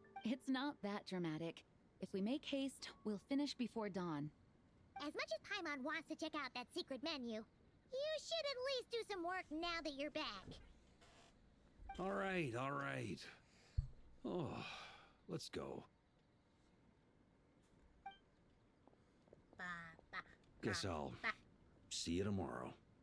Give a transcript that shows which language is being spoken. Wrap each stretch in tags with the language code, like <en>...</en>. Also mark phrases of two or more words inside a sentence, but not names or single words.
<en>It's not that dramatic. If we make haste, we'll finish before dawn. As much as Paimon wants to check out that secret menu, you should at least do some work now that you're back. All right, all right. Oh, let's go. Ba, ba, Guess ba, I'll ba, see you tomorrow.</en>